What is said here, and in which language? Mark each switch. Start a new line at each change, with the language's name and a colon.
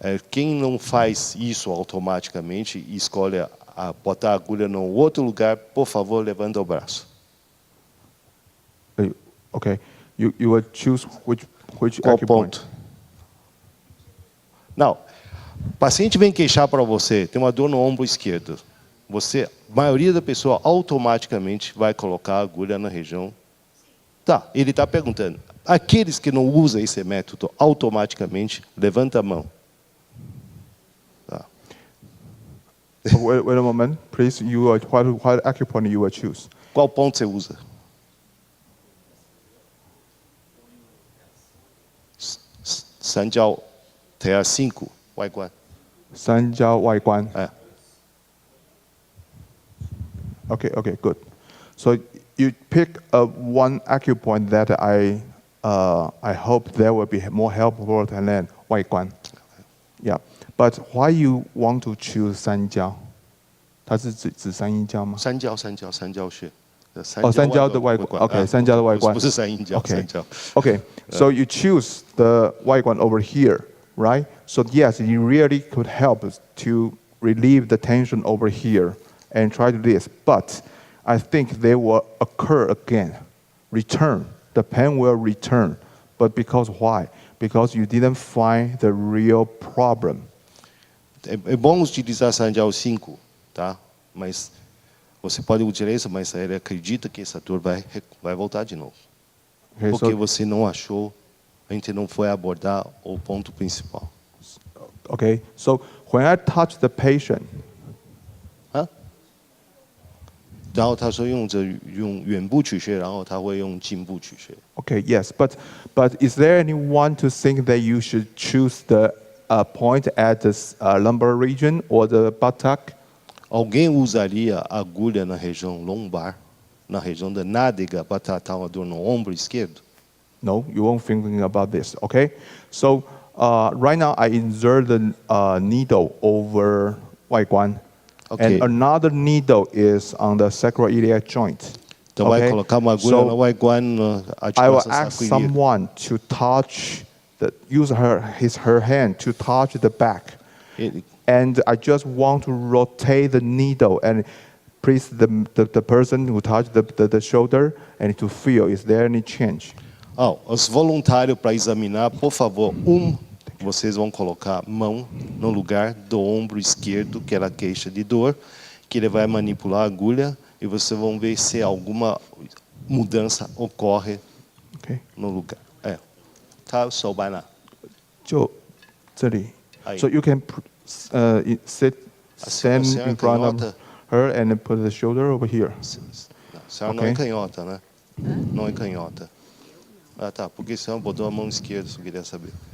Portuguese: Quem não faz isso automaticamente e escolhe botar a agulha no outro lugar, por favor, levanta o braço.
English: Okay, you will choose which
Portuguese: Qual
English: acupoint?
Portuguese: ponto? Não. O paciente vem queixar para você, tem uma dor no ombro esquerdo. A maioria da pessoa automaticamente vai colocar a agulha na região. Tá, ele está perguntando. Aqueles que não usam esse método, automaticamente, levanta a mão. Tá.
English: Wait a moment, please. What acupoint you will choose?
Portuguese: Qual ponto você usa?
Chinese: Sanjiao Terra 5, 外观。三焦外观.
English: Okay, good. So you pick one acupoint that I hope that will be more helpful than 外观. Yeah, but why you want to choose 三焦?
Chinese: 它是指三阴交吗？三焦穴。三焦的外观。Okay, 三焦的外观。不是三阴交，三焦。
English: Okay, so you choose the 外观 over here, right? So yes, it really could help to relieve the tension over here and try to this. But I think they will occur again, return. The pain will return. But because why? Because you didn't find the real problem.
Portuguese: É bom utilizar Sanjiao 5, tá? Mas você pode utilizar isso, mas ele acredita que essa dor vai voltar de novo.
English: Okay,
Portuguese: Porque
English: so,
Portuguese: você não achou, a gente não foi abordar o ponto principal.
English: okay, so when I touch the patient,
Chinese: 然后他说用远部取穴，然后他会用近部取穴。
English: okay, yes, but is there anyone to think that you should choose the point at the lumbar region or the buttock?
Portuguese: Alguém usaria agulha na região lombar, na região da nádega, para tratar uma dor no ombro esquerdo?
English: No, you won't thinking about this, okay? So right now I insert the needle over 外观, Okay. and another needle is on the sacroiliac joint.
Portuguese: Então vai colocar uma agulha na 外观, na
English: I will
Portuguese: articulação
English: ask
Portuguese: sacroiliaca.
English: someone to touch, use her hand to touch the back. And I just want to rotate the needle and please the person who touched the shoulder and to feel, is there any change?
Portuguese: Os voluntários para examinar, por favor, vocês vão colocar a mão no lugar do ombro esquerdo, que ela queixa de dor, que ele vai manipular a agulha e vocês vão ver se alguma mudança ocorre no lugar.
Chinese: Tá, 手摆哪？就这里.
Portuguese: Aí.
English: So you can stand in front of her and put the shoulder over here.
Portuguese: A senhora não é canhota, né? Não é canhota. Ah, tá. Porque a senhora botou a mão esquerda, só queria saber.